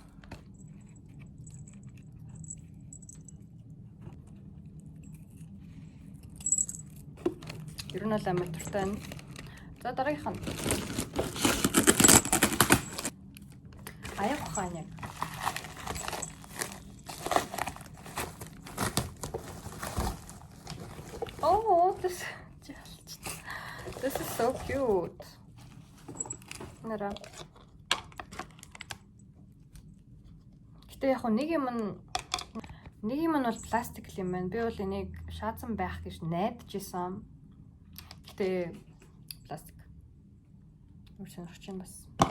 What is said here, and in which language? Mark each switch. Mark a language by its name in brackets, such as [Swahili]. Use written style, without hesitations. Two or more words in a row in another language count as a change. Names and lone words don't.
[Mongolian] Ер нь амар туртай байна. За дараагийнх нь аяг ухааны. [English] Oh, this is so cute. [Mongolian] Нара. Гэтэ яг нэг юм бол пластик юм байна. Би бол энийг шаацсан байх гэж найдаж исэн. Гэтэ пластик. Сонирхож байна бас.